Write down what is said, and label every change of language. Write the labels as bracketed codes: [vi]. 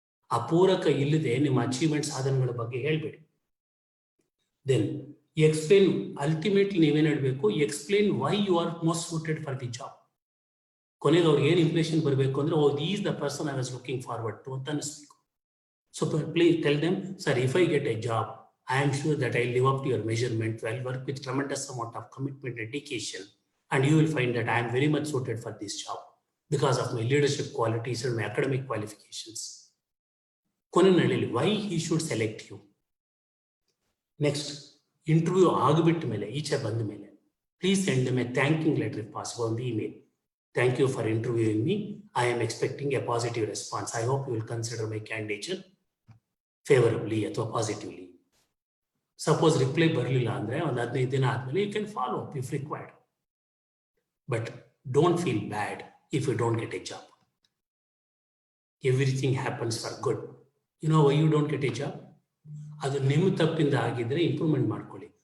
[kn] ಆ ಪೂರಕ ಇಲ್ಲದೆ ನಿಮ್ಮ ಅಚೀವ್ಮೆಂಟ್ ಸಾಧನೆಗಳ ಬಗ್ಗೆ ಹೇಳ್ಬೇಡಿ. [en] Then explain, ultimately ನೀವೇನು ಹೇಳ್ಬೇಕು, explain why you are most suited for the job. [kn] ಕೊನೆಗೆ ಅವ್ರಿಗೆ ಏನು ಇಂಪ್ರೆಷನ್ ಬರಬೇಕು ಅಂದ್ರೆ, [en] oh is the person I was looking forward to [kn] ಅಂತ ಅನಿಸ್ಬೇಕು. [en] So please tell them, sir if I get a job, I am sure that I live up to your measurement. I will work with tremendous amount of commitment and dedication, and you will find that I am very much suited for this job because of my leadership qualities and my academic qualifications. Konenalli, why he should select you. Next, interview [kn] agbitt mele, each bandu mele, [en] please send them a thanking letter if possible on the email. Thank you for interviewing me. I am expecting a positive response. I hope you will consider my candidature favorably or positively. [kn] Suppose reply ಬರಲಿಲ್ಲ ಅಂದ್ರೆ ಒಂದು 15 ದಿನ ಆದ್ಮೇಲೆ [en] You can follow up if required. But don't feel bad if you don't get a job. Everything happens for good. You know why you don't get a job? [kn] ಅದು ನಿಮ್ಮ ತಪ್ಪಿಂದ ಆಗಿದ್ರೆ improvement ಮಾಡ್ಕೊಳ್ಳಿ.